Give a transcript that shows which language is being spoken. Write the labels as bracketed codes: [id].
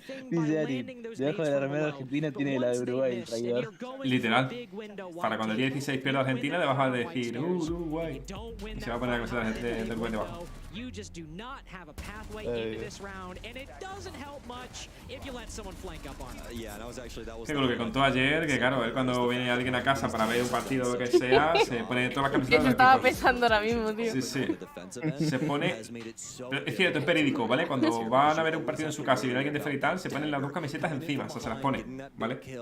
[es] Dice Ari, debajo de la remera de Argentina tiene la de Uruguay, el traidor. Literal. Para cuando el día 16 pierda Argentina, le vas a decir Uruguay. Y se va a poner la camiseta del Uruguay debajo. [en] You just do not have a pathway into this round, and it doesn't help much if you let someone flank up on it. [es] Que con lo que contó ayer, que claro, él cuando viene alguien a casa para ver un partido o lo que sea, se pone todas las camisetas. Eso estaba pensando ahora mismo, tío. Sí. Se pone. Pero es cierto, es verídico, ¿vale? Cuando van a ver un partido en su casa y viene alguien de Ferital, se ponen las dos camisetas encima, o sea, se las pone, ¿vale?